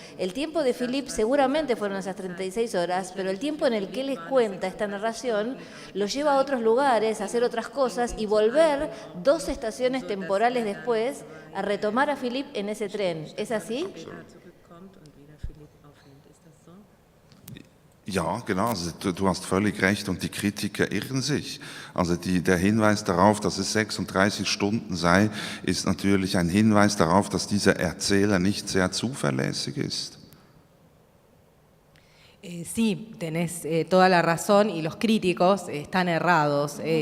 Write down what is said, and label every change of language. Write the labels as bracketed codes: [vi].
[es] El tiempo de Philippe seguramente fueron esas 36 horas, pero el tiempo en el que él les cuenta esta narración lo lleva a otros lugares, a hacer otras cosas y volver 2 estaciones temporales después a retomar a Philippe en ese tren. ¿Es así? [de] Ja, genau, also du hast völlig recht und die Kritiker irren sich. Also der Hinweis darauf, dass es 36 Stunden sei, ist natürlich ein Hinweis darauf, dass dieser Erzähler nicht sehr zuverlässig ist. [es] Sí, tenés toda la razón y los críticos están errados.